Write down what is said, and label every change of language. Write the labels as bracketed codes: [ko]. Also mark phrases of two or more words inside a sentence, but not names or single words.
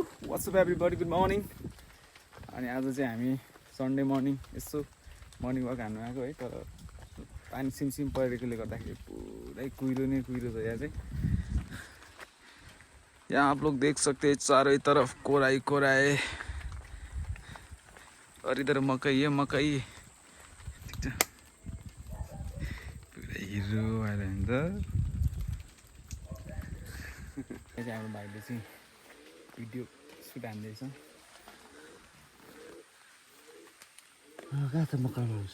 [en] What's up everybody, good morning. [ne] अनि आज चाहिँ हामी [en] Sunday morning [ne] यसो [en] morning walk [ne] हान्नु आएको है। तर पानी सिमसिम परेकोले गर्दाखेरि पुरै कुहिरो नै कुहिरो छ यहाँ चाहिँ। [hi] यहाँ आप लोग देख सकते हैं चारों तरफ कोराई कोराई और इधर मकई है मकई। [ne] ठिक छ, पुरै हिरो आएर हुन्छ। यहाँ चाहिँ हाम्रो भाइले चाहिँ [en] video shoot [ne] हान्दैछ। कहाँ छ मकरा मानुस?